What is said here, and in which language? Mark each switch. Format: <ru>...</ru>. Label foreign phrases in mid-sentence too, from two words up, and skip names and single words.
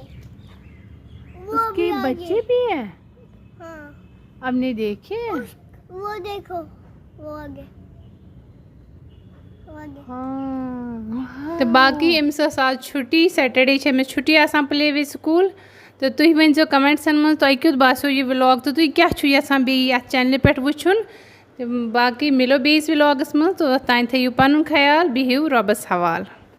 <hi>उसके बच्चे भी है हाँ अब नहीं देखे वो देखो वो आगे</hi> <ks>तो बाकी अम्स आज छुट्टी सैटरडे अम्स छुट्टी आसान प्ले वे स्कूल तो तुम वन कमेंट्सन मज तुम क्युत बासो यह व्लॉग तो तुम क्या यसान बे चैनल पे वुचुन तो बाकी मिलो बेस व्लॉगस मज तो तान थो पन ख्याल बिहिव रबस हवाल।</ks>